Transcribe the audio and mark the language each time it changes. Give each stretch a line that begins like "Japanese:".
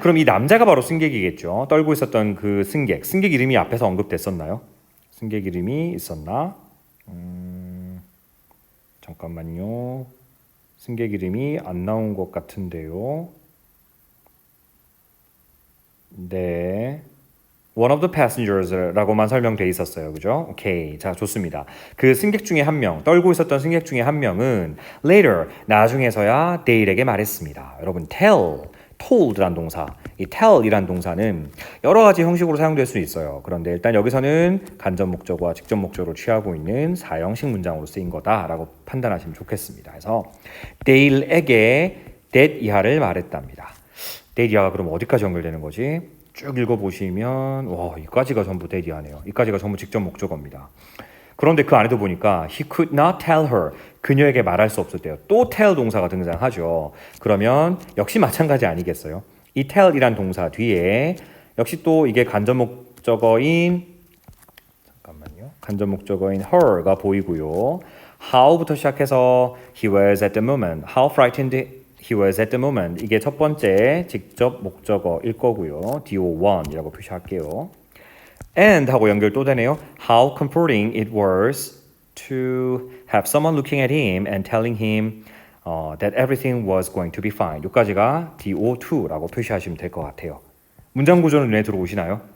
Korean: 그럼 이 남자가 바로 승객이겠죠. 떨고 있었던 그 승객. 승객 이름이 앞에서 언급됐었나요? 승객 이름이 있었나? 잠깐만요. 승객 이름이 안 나온 것 같은데요. 네. One of the passengers 라고만 설명돼 있었어요. 그죠? 오케이. 자, 좋습니다. 그 승객 중에 한 명, 떨고 있었던 승객 중에 한 명은 later, 나중에서야 데일에게 말했습니다. 여러분, told란 동사, 이 tell이란 동사는 여러 가지 형식으로 사용될 수 있어요. 그런데 일단 여기서는 간접 목적어와 직접 목적어를 취하고 있는 사형식 문장으로 쓰인 거다라고 판단하시면 좋겠습니다. 그래서 데일에게 that 이하를 말했답니다. that 이하가 그럼 어디까지 연결되는 거지? 쭉 읽어보시면 와, 이까지가 전부 that 이하네요. 이까지가 전부 직접 목적어입니다. 그런데 그 안에도 보니까 he could not tell her, 그녀에게 말할 수 없었대요. 또 tell 동사가 등장하죠. 그러면 역시 마찬가지 아니겠어요? 이 tell이란 동사 뒤에 역시 또 이게 간접 목적어인 간접 목적어인 her가 보이고요.
English: how부터 시작해서 he was at the moment, how frightened he was at the moment, 이게 첫 번째 직접 목적어일 거고요.
Korean: do1이라고 표시할게요. and 하고 연결 또 되네요.
English: How comforting it was to have someone looking at him and telling him that everything was going to be fine.
Korean: 여기까지가 do2라고 표시하시면 될 것 같아요. 문장 구조는 눈에 들어오시나요?